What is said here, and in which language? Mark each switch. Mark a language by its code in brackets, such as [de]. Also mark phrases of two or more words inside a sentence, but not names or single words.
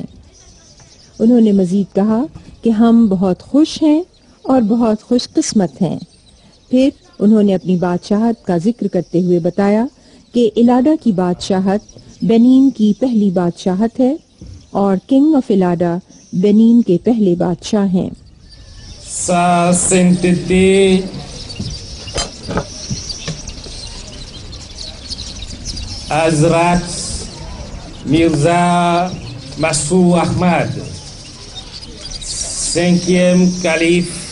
[ur] انہوں نے مزید کہا کہ ہم بہت خوش ہیں اور بہت خوش قسمت ہیں. پھر انہوں نے اپنی بادشاہت کا ذکر کرتے ہوئے بتایا کہ الاڈا کی بادشاہت بینن کی پہلی بادشاہت ہے اور [en] King of Allada [ur] بینن کے پہلے بادشاہ ہیں. [fr] Sa sainteté Hazrat Mirza Masroor Ahmad, 5e calife